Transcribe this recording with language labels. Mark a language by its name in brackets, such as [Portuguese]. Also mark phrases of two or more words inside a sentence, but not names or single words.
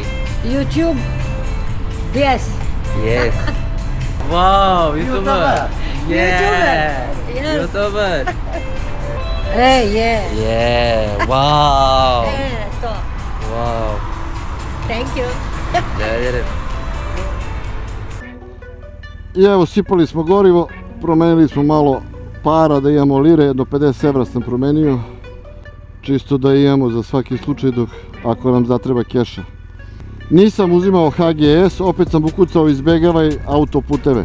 [English] YouTube. Yes. Yes. Wow, YouTuber. Yeah. Yes. YouTuber. Yeah. Yeah. Wow. [Serbian] To. [English] Wow. Thank you. [Serbian] I evo, sipali smo gorivo, promenili smo malo para da imamo lire, jedno 50 evra sam promenio, čisto da imamo za svaki slučaj dok ako nam zatreba keša. Nisam uzimao HGS, opet sam ukucao izbegavaj autoputeve.